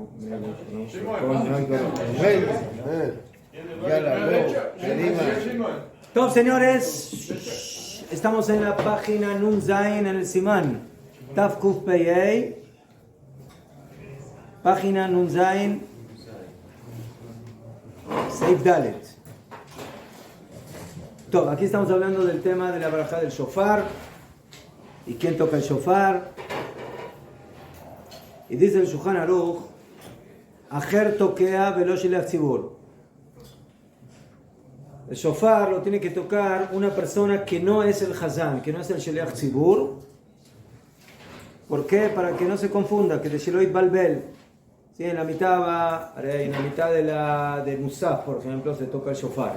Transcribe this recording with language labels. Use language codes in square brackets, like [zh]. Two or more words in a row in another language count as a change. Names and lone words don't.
[es] Todos, señores, estamos en la página Nun Zayin en el Simán Taf Kuf Pei, página Nun Zayin Seif Dalet. Aquí estamos hablando del tema de la barajá del shofar y quién toca el shofar. Y dice el Shulchan Aruch, [he] אחר תוקע ולא שליח ציבור. [es] El shofar lo tiene que tocar una persona que no es el hazán, que no es el [he] שליח ציבור. [es] ¿Por qué? Para que no se confunda, que de Sheloit Balbel. ¿Sí? En la mitad va, en la mitad de Musaf, por ejemplo, se toca el shofar.